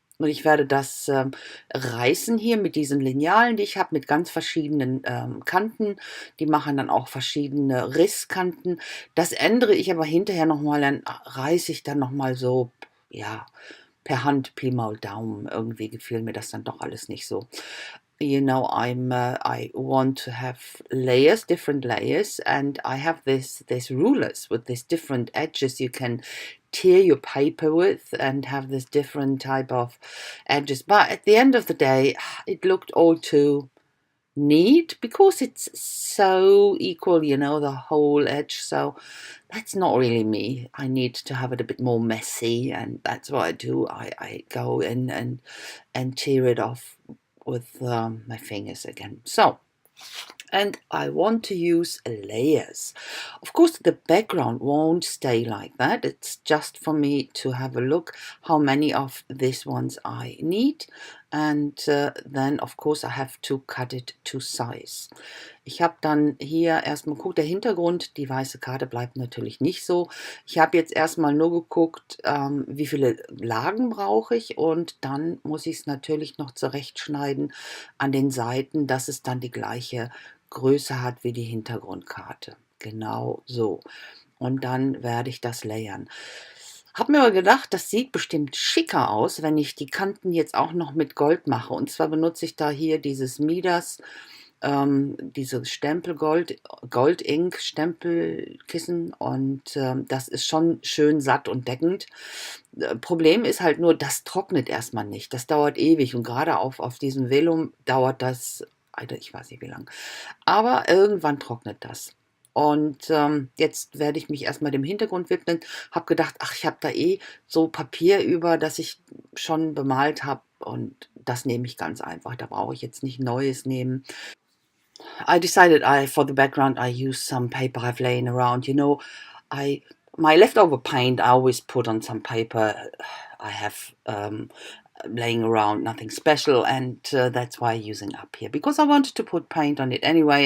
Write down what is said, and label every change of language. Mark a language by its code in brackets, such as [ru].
[de] Und ich werde das reißen hier mit diesen Linealen, die ich habe, mit ganz verschiedenen Kanten. Die machen dann auch verschiedene Risskanten. Das ändere ich aber hinterher nochmal, dann reiße ich dann nochmal so, ja, per Hand, Pi mal Daumen. Irgendwie gefiel mir das dann doch alles nicht so. [en] I want to have layers, different layers, and I have this rulers with these different edges you can tear your paper with and have this different type of edges. But at the end of the day, it looked all too neat because it's so equal, the whole edge. So that's not really me. I need to have it a bit more messy, and that's what I do. I go in and tear it off with my fingers again. So, and I want to use layers. Of course, the background won't stay like that. It's just for me to have a look how many of these ones I need. And then, of course, I have to cut it to size. [de] Ich habe dann hier erstmal geguckt, der Hintergrund, die weiße Karte bleibt natürlich nicht so. Ich habe jetzt erstmal nur geguckt, wie viele Lagen brauche ich, und dann muss ich es natürlich noch zurechtschneiden an den Seiten, dass es dann die gleiche Größe hat wie die Hintergrundkarte. Genau so. Und dann werde ich das layern. Habe mir aber gedacht, das sieht bestimmt schicker aus, wenn ich die Kanten jetzt auch noch mit Gold mache. Und zwar benutze ich da hier dieses Midas, diese Gold-Ink Stempelkissen, und das ist schon schön satt und deckend. Problem ist halt nur, das trocknet erstmal nicht. Das dauert ewig, und gerade auf diesem Vellum dauert das, Alter, ich weiß nicht wie lang. Aber irgendwann trocknet das. Und jetzt werde ich mich erstmal dem Hintergrund widmen. Habe gedacht, ach, ich habe da so Papier über, das ich schon bemalt habe. Und das nehme ich ganz einfach. Da brauche ich jetzt nicht Neues nehmen. [en] I decided for the background I use some paper I've laying around. My leftover paint I always put on some paper I have laying around, nothing special, and that's why I'm using up here, because I wanted to put paint on it anyway.